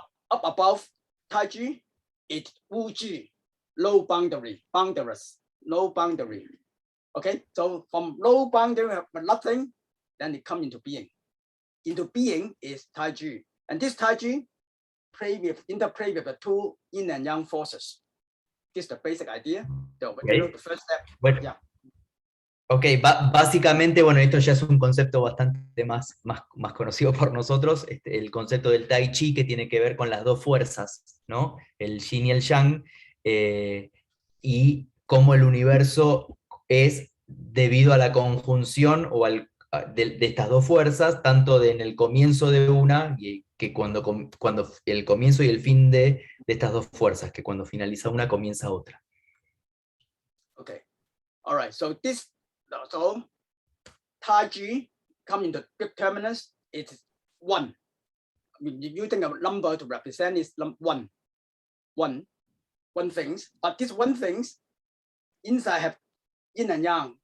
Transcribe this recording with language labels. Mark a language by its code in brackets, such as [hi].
[en] Up above Tai Chi, it's Wu Ji, low boundary, boundaryless, no boundary. Okay, so from low boundary, but nothing, then it comes into being. Into being is Tai Chi, and this Tai Chi interplay with the two yin and yang forces. This is the basic idea. The first step. [es] Bueno. [en] Yeah. [es] Ok, básicamente, bueno, esto ya es un concepto bastante más conocido por nosotros, el concepto del Tai Chi, que tiene que ver con las dos fuerzas, ¿no? El Yin y el Yang, y cómo el universo es debido a la conjunción de estas dos fuerzas, tanto en el comienzo de una, y que cuando el comienzo y el fin de estas dos fuerzas, que cuando finaliza una, comienza otra. [en] Okay, all right, so Tai Chi come into big terminus, it's one. I mean, using a number to represent is one things, but this one things inside have yin and yang.